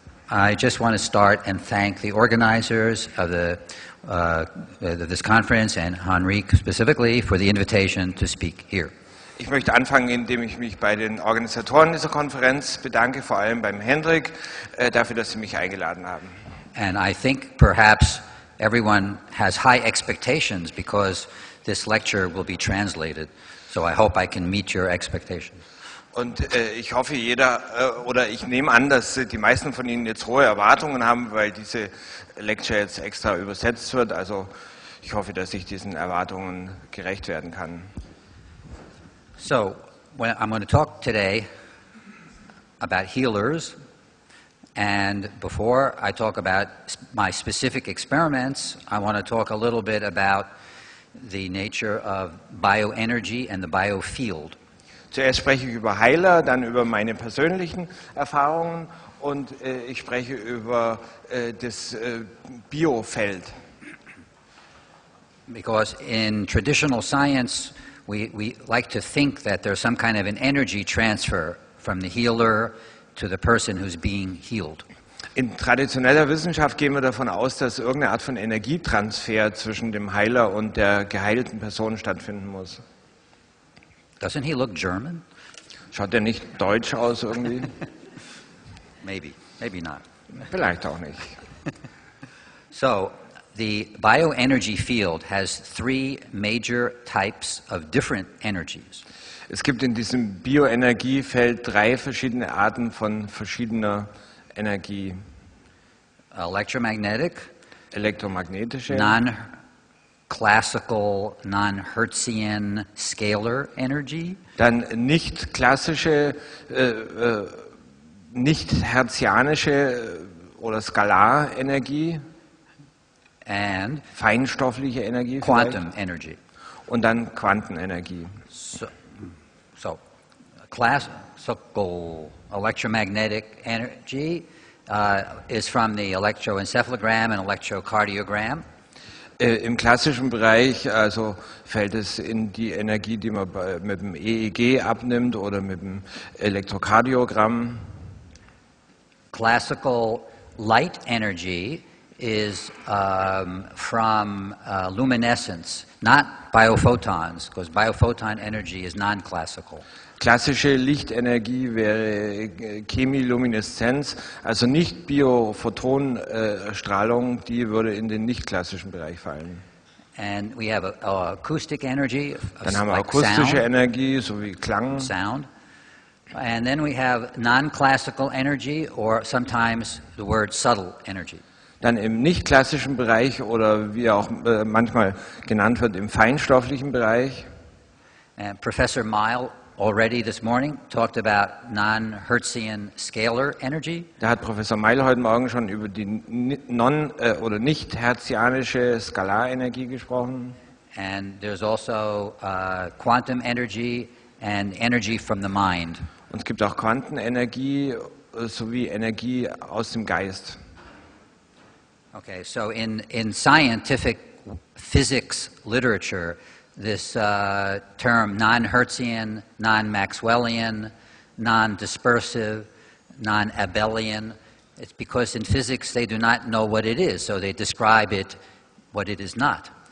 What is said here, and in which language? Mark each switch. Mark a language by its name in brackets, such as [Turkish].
[English] I just want to start and thank the organizers of this conference and Henrique specifically for the invitation to speak here. [German] Ich möchte anfangen, indem ich mich bei den Organisatoren dieser Konferenz bedanke, vor allem beim Hendrik, dafür, dass sie mich eingeladen haben. [English] And I think perhaps everyone has high expectations because this lecture will be translated. So I hope I can meet your expectations. [German] Und ich hoffe, oder ich nehme an, dass die meisten von Ihnen jetzt hohe Erwartungen haben, weil diese Lecture jetzt extra übersetzt wird. Also ich hoffe, dass ich diesen Erwartungen gerecht werden kann. [English] So, I'm going to talk today about healers, and before I talk about my specific experiments, I want to talk a little bit about the nature of bioenergy and the biofield. [German] Zuerst spreche ich über Heiler, dann über meine persönlichen Erfahrungen und ich spreche über das Biofeld. [English] Because in traditional science, we like to think that there's some kind of an energy transfer from the healer to the person who's being healed. [German] In traditioneller Wissenschaft gehen wir davon aus, dass irgendeine Art von Energietransfer zwischen dem Heiler und der geheilten Person stattfinden muss. [English] Doesn't he look German? [German] Schaut er nicht deutsch aus irgendwie? [English] Maybe not. [German] Vielleicht auch nicht. [English] So, the bioenergy field has three major types of different energies. [German] Es gibt in diesem Bioenergiefeld drei verschiedene Arten von verschiedener Energie. [English] Electromagnetic, [German] elektromagnetische, [English] non-classical, non-Hertzian scalar energy. [German] Dann nicht klassische, nicht hertzianische oder Skalarenergie. [English] And [German] feinstoffliche Energie, [English] quantum energy. [German] Und dann Quantenenergie. [English] So classical electromagnetic energy is from the electroencephalogram and electrocardiogram. [German] Im klassischen Bereich also fällt es in die Energie, die man mit dem EEG abnimmt oder mit dem Elektrokardiogramm. [English] Classical light energy is from luminescence, not biophotons, because biophoton energy is non-classical. [German] Klassische Lichtenergie wäre Chemilumineszenz, also nicht Biophotonstrahlung, die würde in den nicht klassischen Bereich fallen. [English] And we have acoustic energy, [German] Dann haben wir [English] like [German] akustische [English] sound, [German] Energie sowie Klang. [English] sound. And then we have non-classical energy, or sometimes the word subtle energy. [German] Dann im nicht klassischen Bereich oder wie auch manchmal genannt wird, im feinstofflichen Bereich. [English] And Professor Mile already this morning talked about non-Hertzian scalar energy. [German] Da hat Professor Meil heute Morgen schon über die oder nicht hertzianische Skalarenergie gesprochen. [English] And there's also quantum energy and energy from the mind. [German] Und es gibt auch Quantenenergie sowie Energie aus dem Geist. [English] Okay, so in scientific physics literature, this term non-Hertzian, non-Maxwellian, non-dispersive, non-Abelian, it's because in physics they do not know what it is, so they describe it what it is not.